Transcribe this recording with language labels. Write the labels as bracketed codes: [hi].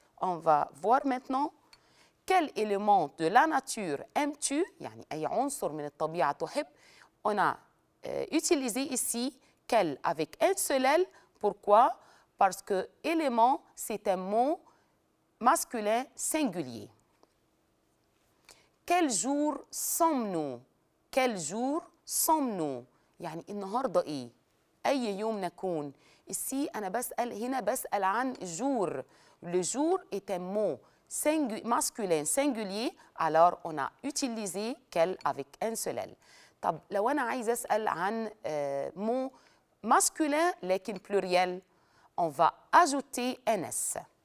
[fr] On va voir maintenant quel élément de la nature aimes-tu? [ar] يعني أي عنصر من الطبيعة تحب. [fr] On a utilisé ici quel avec un seul L. Pourquoi? Parce que élément, c'est un mot masculin singulier. Quel jour sommes-nous? Quel jour sommes-nous? [ar] يعني النهارده ايه؟ أي يوم نكون؟ ici أنا بسأل عن jour. [fr] Le jour est un mot masculin singulier, alors on a utilisé quel avec un seul L. [ar] طب لو أنا عايز أسأل عن [fr] mot masculin لكن pluriel, on va ajouter un S.